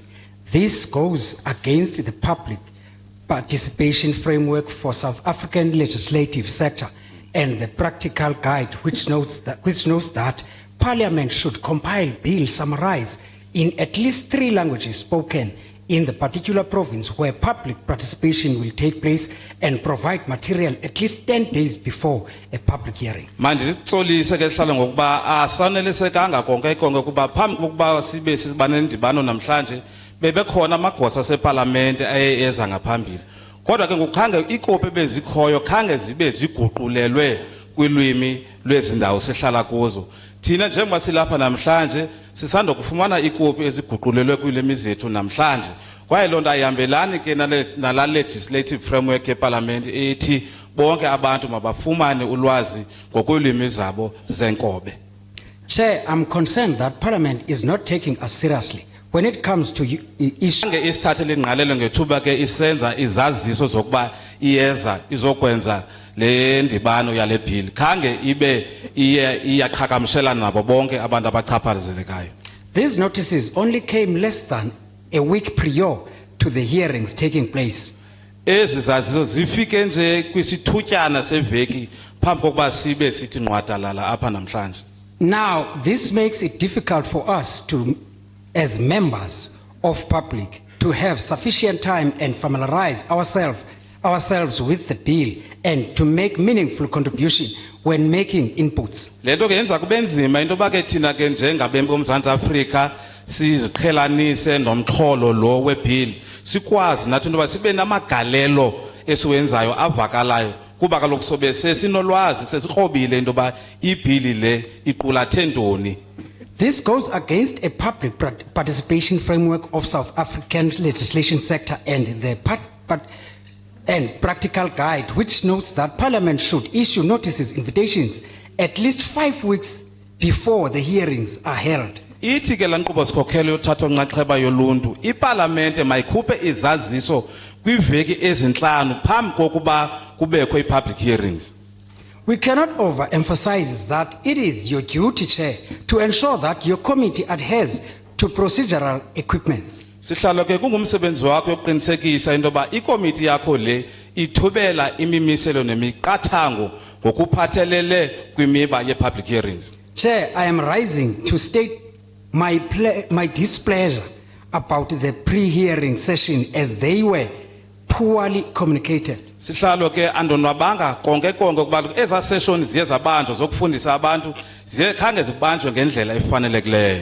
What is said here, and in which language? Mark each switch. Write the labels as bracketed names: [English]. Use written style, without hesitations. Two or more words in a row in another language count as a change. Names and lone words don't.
[English] This goes against the public participation framework for South African legislative sector and the practical guide which notes that Parliament should compile bills summarized in at least 3 languages spoken in the particular province where public participation will take place and provide material at least 10 days before a public hearing. [Xhosa] Manditsolise ke hlala ngokuba asanelisekanga konke kuba phambi kokuba sibe sibane ndibano namhlanje bebekhona amagosa seParliament eza ngaphambili Kodwa ke ngokhange ikopi bezikhoyo khange zibe ziguqulelwe kwilwimi lwezindawo sihlala kuzo. Thina njengoba silapha namhlanje sisanda kufumana ikopi eziguqulelwe kwilwimi zethu namhlanje. Kwaye lonto ayihambelani ke nala [English] legislative framework [Xhosa] yeparlament ethi bonke abantu mabafumane ulwazi ngokwelwimi zabo zenkobe. [English] Chair, I'm concerned that Parliament is not taking us seriously when it comes to issues. [Xhosa] Kange isithathele ingqalelo ngethuba ke isenza izaziso zokuba iyeza izokwenza le ndibano yale bill. Kange ibe iyaqhagamshelana nabo bonke abantu abachaphazelekayo. [English] These notices only came less than a week prior to the hearings taking place. [Xhosa] Ezi zaziso zifike nje kwisithutyana seveki phambi kokuba sibe sithi nqwadalala apha namhlanje. [English] Now, this makes it difficult for us to, as members of public, to have sufficient time and familiarize ourselves with the bill and to make meaningful contribution when making inputs. [Xhosa] Lento ke yenza kube nzima into ba ke thina ke njengabemi boMzantsi Afrika siziqhelanise nomxholo lo webill sikwazi nathi into ba sibe namagalelo esiwenzayo avakalayo kuba kaloku sobe sesinolwazi sesikrobile into ba ibhili le iqulathe ntoni. [English] This goes against a public participation framework of South African legislation sector and the practical guide, which notes that Parliament should issue notices, invitations, at least 5 weeks before the hearings are held. [Xhosa] Ithi ke la nkqubo sikhokelo yothatha nxaxheba yoluntu iParlamente mayikhuphe izaziso kwiveki ezinhlanu phambi kokuba kubekho [English] ipublic hearings. We cannot overemphasize that it is your duty, Chair, to ensure that your committee adheres to procedural equipments. [Xhosa] Sihlalo ke kungumsebenzi wakho yokuqinisekisa into ba ikomiti yakho le ithubela imimiselo nemiqathango ngokuphathelele kwimiba ye- [English] public hearings. Chair, I am rising to state my displeasure about the pre-hearing session as they were poorly communicated. [Xhosa] Sihlalo ke andonwabanga konke kuba eza session ziye zabanjwa zokufundisa abantu ziye khange zibanjwe ngendlela efanelekileyo.